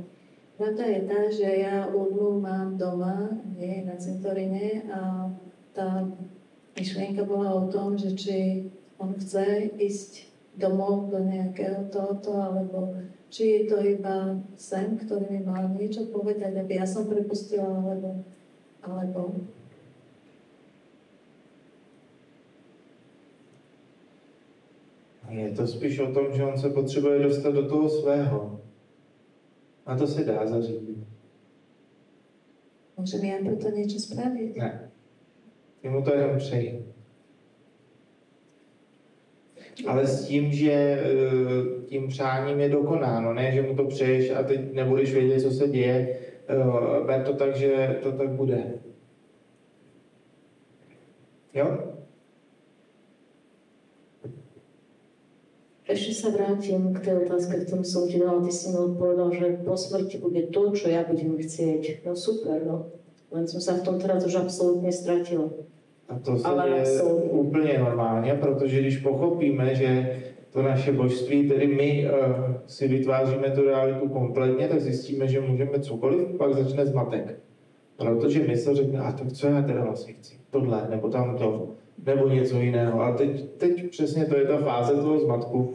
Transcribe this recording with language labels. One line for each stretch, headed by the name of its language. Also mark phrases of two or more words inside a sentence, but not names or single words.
Slovak: Pravda je tá, že ja urnu mám doma, nie na cintoríne, a tá myšlienka bola o tom, že či on chce ísť domov do nejakého tohoto, alebo či je to iba sen, ktorý mi mal niečo povedať, aby ja som prepustila, alebo...
Czech: Je to spíš o tom, že on se potřebuje dostat do toho svého. A to se dá zařídit.
Slovak: Môžem ja preto niečo spraviť?
Czech: Ne. Ty mu to jenom přeji. Ale s tím, že tím přáním je dokonáno, ne, že mu to přeješ a teď nebudeš vědět, co se děje, ber to tak, že to tak bude. Jo?
Slovak: Ešte sa vrátim k tej otázke, ktorú som ti dala. Ty si mi odpovedal, že po smrti bude to, čo ja budem chcieť. No super, no. Len som sa v tom teraz už absolútne stratila.
Czech: A to se je úplně normálně, protože když pochopíme, že to naše božství, tedy my si vytváříme tu realitu kompletně, tak zjistíme, že můžeme cokoliv, pak začne zmatek. Protože mysl řekne, a tak co já teda vlastně chci? Tohle, nebo tamto, nebo něco jiného. A teď přesně to je ta fáze toho zmatku.